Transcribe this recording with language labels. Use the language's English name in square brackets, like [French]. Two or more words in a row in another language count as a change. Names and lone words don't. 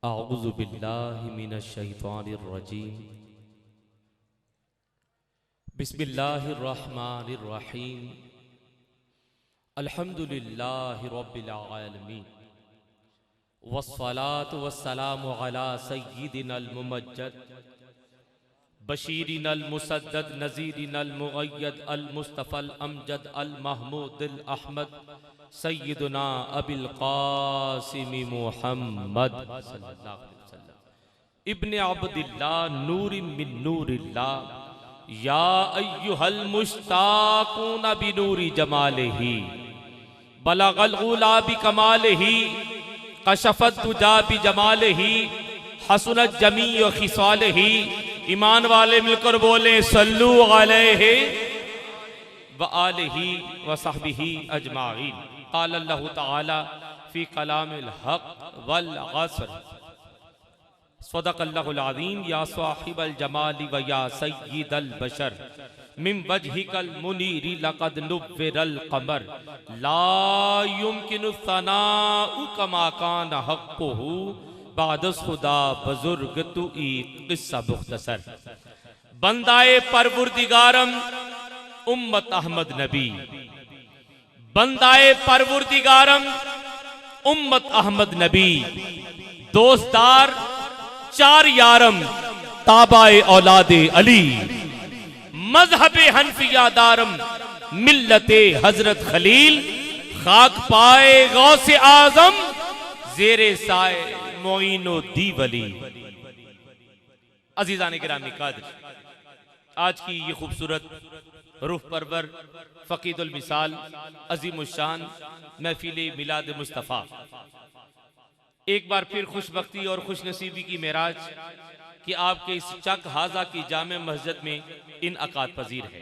[Arabic] أعوذ بالله من الشيطان الرجيم. بسم الله الرحمن الرحيم. الحمد لله رب العالمين والصلاة والسلام على سيدنا الممجد بشيرنا المسدد نذيرنا المؤيد المصطفى الأمجد المحمود الأحمد سيدنا أبي القاسم محمد صلى الله عليه وسلم ابن عبد الله نور من نور الله يا أيها المشتاقون بنور جماله بلغ العلى بكماله كشف الدجى بجماله حسنت جميع خصاله. [Urdu] ایمان والے مل کر بولے [Arabic] صلوا عليه وآله وصحبه أجمعين. قال الله تعالى في كلام الحق والعصر صدق الله العظيم. يا صاحب الجمال ويا سيد البشر من وجهك المنير لقد نور القمر لا يمكن الثناء كما كان حقه [Persian] بعد از خدا بزرگ تویی قصه مختصر. بندهٔ پروردگارم امت احمد نبی، بندهٔ پروردگارم امت احمد نبی، دوستدار چار یارم تابع اولاد علی، مذهب حنفیه دارم ملت حضرت خلیل، خاک پای غوث اعظم زیر سایه معین دین ولی. [Urdu] عزیزان گرامی قدر, آج کی یہ خوبصورت روح پرور فقید المثال عظیم الشان محفل میلاد مصطفیٰ ایک بار پھر خوش بختی اور خوش نصیبی کی معراج کہ آپ کے اس چک ہذا کی جامع مسجد میں انعقاد پذیر ہے.